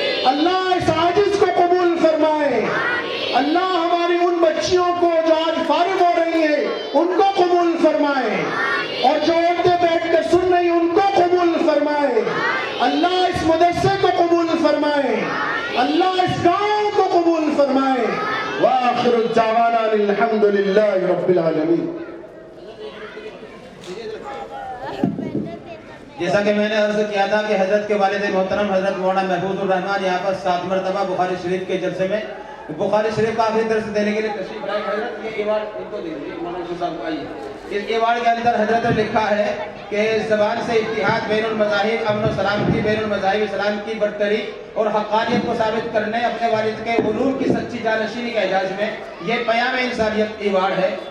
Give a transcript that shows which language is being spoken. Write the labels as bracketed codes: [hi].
[ur] اللہ اس عاجز کو قبول فرمائے. اللہ ہماری ان بچیوں کو جو آج فارغ ہو رہی ہیں ان کو قبول فرمائے, اور جو عورتیں بیٹھ کر سن رہی ان کو قبول فرمائے. اللہ اس مدرسے کو قبول فرمائے. اللہ اس گاؤں کو قبول فرمائے. [ar] وآخر الدعوانا الحمد للہ رب العالمین. [ur] جیسا کہ میں نے عرض کیا تھا کہ حضرت کے والد محترم حضرت مولانا محفوظ الرحمان یہاں پر 7 مرتبہ بخاری شریف کے جلسے میں بخاری شریف کا آخری درس دینے کے لیے تشریف لائے. حضرت یہ ایوارڈ ان کو دیجیے مولانا صاحب آئیے. اس ایوارڈ کے اندر حضرت نے لکھا ہے کہ زبان سے اتحاد, بین المذاہب, امن و سلامتی, بین المذاہب اسلام کی برتری اور حقانیت کو ثابت کرنے, اپنے والد کے علوم کی سچی جانشینی کے اعزاز میں یہ پیام انسانیت ایوارڈ ہے.